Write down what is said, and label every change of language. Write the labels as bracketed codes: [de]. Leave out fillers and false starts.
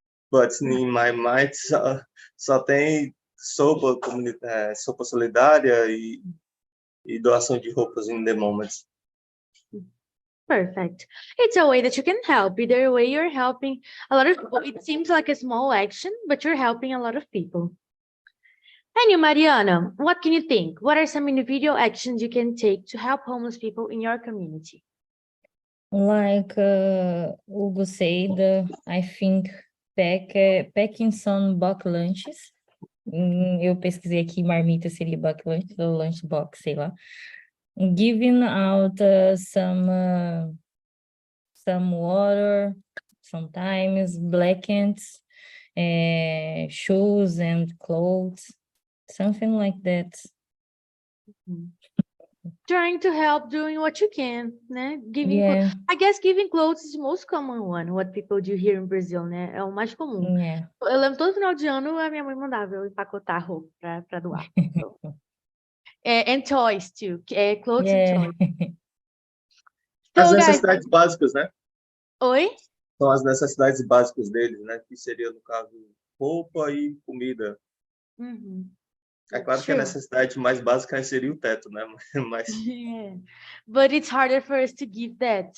[en] But in my mind [pt] só tem sopa solidária e doação de roupas [en] in the moment. Perfect. It's a way that you can help. Either way, you're helping a lot of people. It seems like a small action, but you're helping a lot of people. And you, Mariana, what can you think? What are some individual actions you can take to help homeless people in your community? Like Hugo said, I think packing some box lunches. [pt] Eu pesquisei aqui, marmita seria box lunch, ou lunch box, sei lá. [en] Giving out some water, sometimes blankets, shoes and clothes, something like that. Trying to help, doing what you can, né? I guess giving clothes is the most common one, what people do here in Brazil, né? [pt] É o mais comum. [en] Yeah. [pt] Eu lembro todo final de ano a minha mãe mandava eu empacotar roupa para doar. [en] So. And toys too, clothes and toys. [pt] As [en] So, [pt] necessidades básicas, né? Oi? São as necessidades básicas deles, né? Que seria, no caso, roupa e comida. É claro que a necessidade mais básica seria o teto, né? Mas... [en] Yeah. But it's harder for us to give that.